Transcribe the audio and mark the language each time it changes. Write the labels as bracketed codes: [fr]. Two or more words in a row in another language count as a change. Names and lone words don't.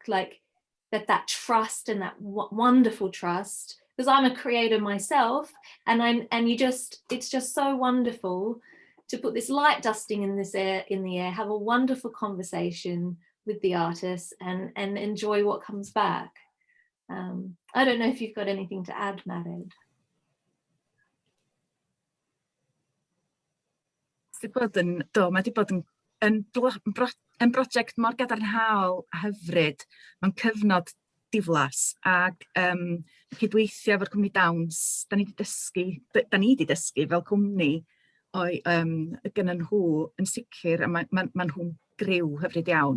[en] Like that trust and that wonderful trust, because I'm a creator myself, and it's just so wonderful to put this light dusting in the air, have a wonderful conversation with the artists and enjoy what comes back. I don't know if you've got anything to add, Madid. [cy] Mae wedi bod yn brosiect mor gadarnhaol a hyfryd, mae'n cyfnod diflas, ac cydweithio efo'r cwmni dawns, da ni wedi dysgu fel cwmni gyda nhw yn sicr, a mae nhw'n griw hyfryd iawn.